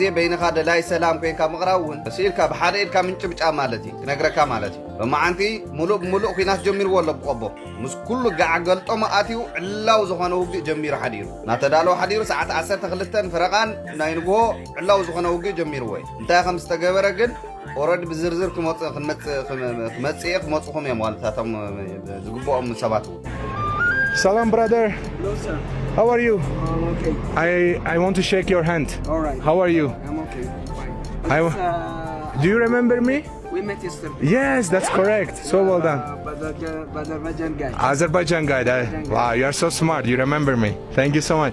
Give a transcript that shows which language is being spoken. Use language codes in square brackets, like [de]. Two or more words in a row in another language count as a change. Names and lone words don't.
[ti] በይንኻ ደላይ ሰላም ኮይንካ ምቕራውን ሲልካ በሓደ ኢልካ ምንጭብጫ ማለት ክነግረካ ማለት በማዓንቲ ሙሉእ ኩናት ጀሚርዎ ኣሎ ብቆቦ ምስ ኩሉ ጋዕ ገልጦ ማኣትዩ ዕላው ዝኾነ ውግእ ጀሚሩ ሓዲሩ ናተዳለው ሓዲሩ ሰዓት 12 ፍረቓን ናይ ንግሆ ዕላው ዝኾነ ውግእ ጀሚርዎ እንታይ ከም ዝተገበረ ግን ኦረዲ ብዝርዝር ክመጽኹም እዮም ዋልታቶም ዝግብኦም ሰባት [en] Salam, brother. Hello, sir. How are you? I'm okay. I want to shake your hand. All right. How are you? I'm okay. Fine. Do you remember me? We met yesterday. Yes, that's correct. So well done. Azerbaijan guy. Azerbaijan guy. Wow, you are so smart. You remember me. Thank you so much.